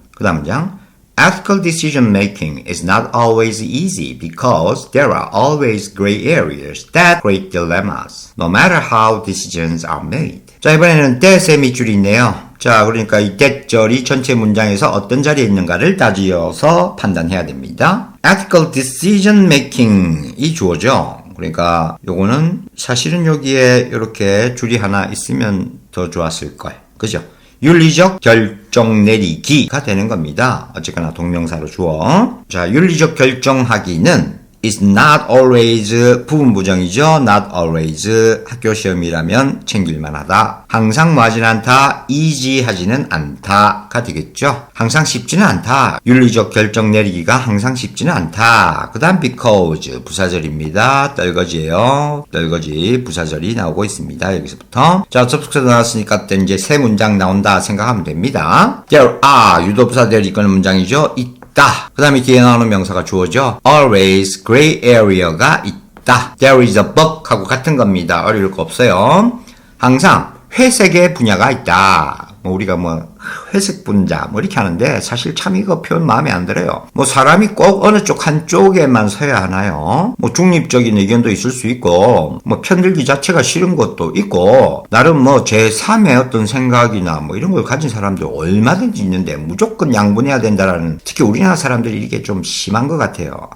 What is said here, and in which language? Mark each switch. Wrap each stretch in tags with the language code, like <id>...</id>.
<en>그 다음 문장 Ethical decision making is not always easy because there are always gray areas that create dilemmas, no matter how decisions are made.</en> <ko>자, 이번에는 that의 밑줄이 있네요. 자, 그러니까 이 that절이 전체 문장에서 어떤 자리에 있는가를 따지어서 판단해야 됩니다.</ko> <en>Ethical decision making</en> <ko>이 주어죠. 그러니까 요거는 사실은 여기에 이렇게 줄이 하나 있으면 더 좋았을 걸. 그죠? 윤리적 결정 내리기가 되는 겁니다. 어쨌거나 동명사로 주어. 자, 윤리적 결정하기는</ko> <en>is not always</en> <ko>부분부정이죠.</ko> <en>not always</en> <ko>학교 시험이라면 챙길만 하다. 항상 뭐하진 않다. easy하지는 않다가 되겠죠. 항상 쉽지는 않다. 윤리적 결정 내리기가 항상 쉽지는 않다. 그 다음 because 부사절입니다. 떨거지예요. 떨거지 부사절이 나오고 있습니다. 여기서부터. 자, 접속사 나왔으니까 또 이제 세 문장 나온다 생각하면 됩니다.</ko> <en>there are</en> <ko>유도부사들이 이끄는 문장이죠. 그 다음에 뒤에 나오는 명사가 주어죠.</ko> <en>always gray area</en> <ko>가 있다.</ko> <en>there is a bug</en> <ko>하고 같은 겁니다. 어려울 거 없어요. 항상 회색의 분야가 있다. 우리가 회색 분자 이렇게 하는데 사실 참 이거 표현 마음에 안 들어요. 사람이 꼭 어느 쪽 한쪽에만 서야 하나요? 중립적인 의견도 있을 수 있고 편들기 자체가 싫은 것도 있고 나름 제3의 어떤 생각이나 이런 걸 가진 사람도 얼마든지 있는데 무조건 양분해야 된다라는, 특히 우리나라 사람들이 이게 좀 심한 것 같아요.</ko>